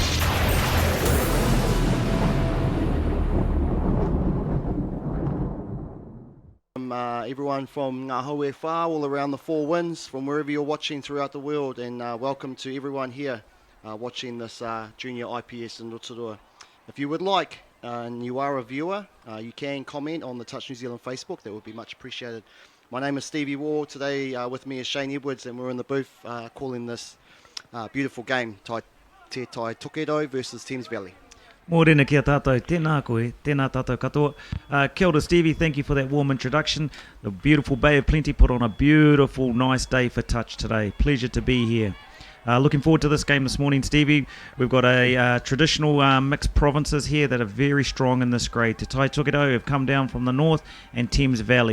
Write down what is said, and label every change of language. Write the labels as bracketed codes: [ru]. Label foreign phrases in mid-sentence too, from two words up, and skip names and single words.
[en] Everyone from [mi] Ngā Haue Whā, [en] all around the Four Winds, from wherever you're watching throughout the world, and welcome to everyone here watching this junior IPS in Rotorua. If you would like, and you are a viewer, you can comment on the Touch New Zealand Facebook. That would be much appreciated. My name is Stevie Ward. Today with me is Shane Edwards, and we're in the booth calling this beautiful game, Te Tai Tokerau versus Thames Valley. [mi] Mōrena kia tātou, tēnā koe, tēnā tātou katoa. Kia ora [en] Stevie, thank you for that warm introduction. The beautiful Bay of Plenty put on a beautiful, nice day for touch today. Pleasure to be here. Looking forward to this game this morning, Stevie. We've got a traditional mixed provinces here that are very strong in this grade. Te Tai Tokerau have come down from the north, and Thames Valley.